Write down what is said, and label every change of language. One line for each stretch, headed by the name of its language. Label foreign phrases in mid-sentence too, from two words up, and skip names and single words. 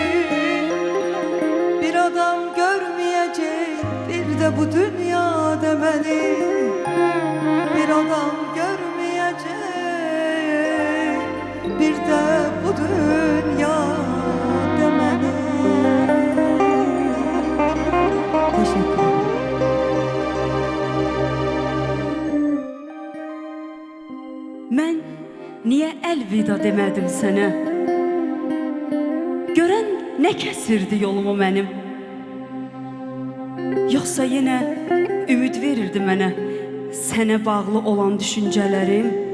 Turkish: Bir adam görmeyecek bir de bu dünya demeni. Bir adam görmeyecek bir de bu dünya demeni. Teşekkür ederim.
Azerbaijani: Mən niyə əlvida demədim sənə? Görən nə kəsirdi yolumu mənim? Yoxsa yenə ümid verirdi mənə sənə bağlı olan düşüncələrim?